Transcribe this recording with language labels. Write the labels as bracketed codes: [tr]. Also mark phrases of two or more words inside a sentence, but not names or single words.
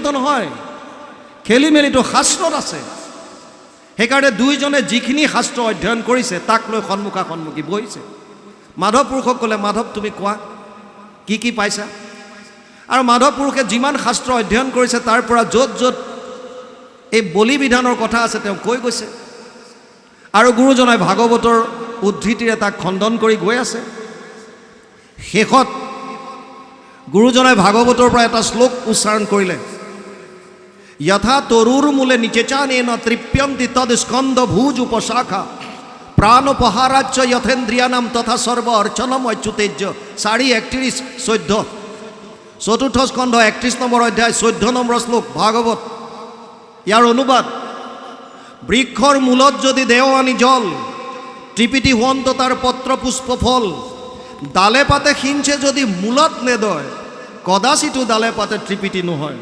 [as] নহয় খেলি মেলিটো শাস্ত্ৰত আছে সেইকাৰণে দুইজনে যিখিনি শাস্ত্ৰ অধ্যয়ন কৰিছে তাক লৈ সন্মুখা সন্মুখী বহিছে মাধৱ পুৰুষক ক'লে মাধৱ তুমি কোৱা কি পাইছা আৰু মাধৱ পুৰুষে যিমান শাস্ত্ৰ অধ্যয়ন কৰিছে তাৰ পৰা য'ত য'ত এই বলি বিধানৰ কথা আছে তেওঁ কৈ গৈছে আৰু গুৰুজনাই ভাগৱতৰ উদ্ধৃতিৰে তাক খণ্ডন কৰি গৈ আছে শেষত গুৰুজনাই ভাগৱতৰ পৰা এটা শ্লোক উচ্চাৰণ কৰিলে [sa] यथा तरुर्मूले निचेचानेन तृप्यन्ति तद स्कंद भुज उपशाखा प्राणोपहाराच्च यथेन्द्रियानाम तथा सर्व अर्चनम अच्युतेज्य 4:31-14 चतुर्थ स्कंध [as] 31 নম্বৰ অধ্যায় 14 নম্বৰ শ্লোক ভাগৱত। ইয়াৰ অনুবাদ, বৃক্ষৰ মূলত যদি দেও আনি জল, ত্ৰিপিটি হুৱন্ত তাৰ পত্ৰ পুষ্প ফল, ডালে পাতে সিঞ্চে যদি মূলত নেদয়, কদাচিতো ডালে পাতে ত্ৰিপিটি নহয়।